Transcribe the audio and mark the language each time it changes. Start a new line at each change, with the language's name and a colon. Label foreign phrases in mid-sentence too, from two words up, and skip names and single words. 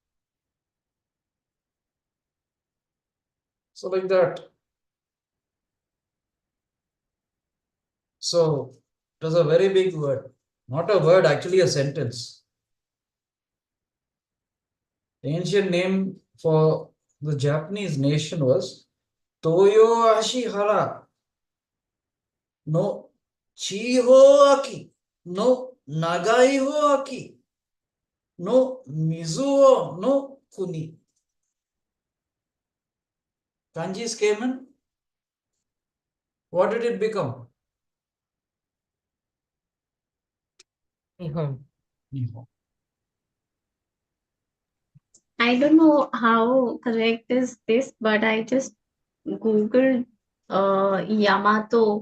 English: So like that. So it was a very big word. Not a word, actually a sentence. The ancient name for the Japanese nation was Toyo Ashihara no Chiho Aki no Nagai ho Aki no Mizuo no Kuni. Kanjis came in. What did it become? Nihon. Nihon. I don't know how correct is this, but I just googled Yamato.